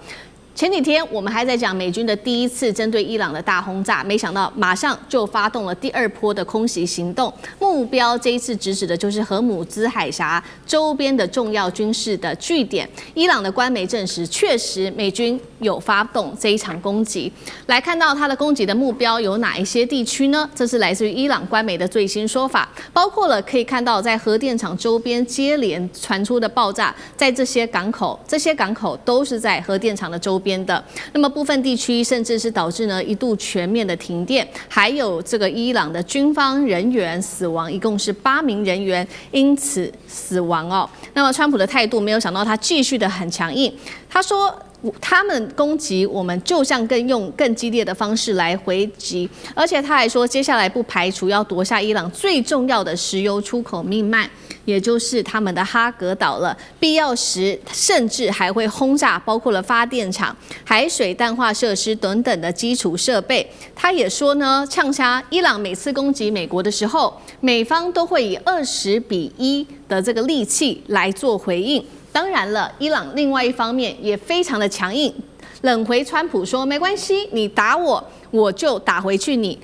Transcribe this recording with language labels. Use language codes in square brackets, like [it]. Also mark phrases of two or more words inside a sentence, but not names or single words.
[zh] 前幾天我們還在講美軍的第一次針對伊朗的大轟炸，沒想到馬上就發動了第二波的空襲行動，目標這一次直指的就是荷姆茲海峽周邊的重要軍事的據點。伊朗的官媒證實，確實美軍有發動這一場攻擊。來看到它的攻擊的目標有哪一些地區呢？這是來自於伊朗官媒的最新說法，包括了可以看到在核電廠周邊接連傳出的爆炸，在這些港口都是在核電廠的周邊。那麼部分地區甚至是導致呢一度全面的停電，還有這個伊朗的軍方人員死亡，一共是8名人員因此死亡哦。那麼川普的態度沒有想到，他繼續的很強硬，他說他們攻擊我們，就像用更激烈的方式來回擊，而且他還說，接下來不排除要奪下伊朗最重要的石油出口命脈，也就是他們的哈格島了。必要時，甚至還會轟炸包括了發電廠、海水淡化設施等等的基礎設備。他也說呢，嗆瞎伊朗每次攻擊美國的時候，美方都會以20:1的這個力氣來做回應。當然了，伊朗另外一方面也非常的強硬，冷回川普說沒關係，你打我，我就打回去你。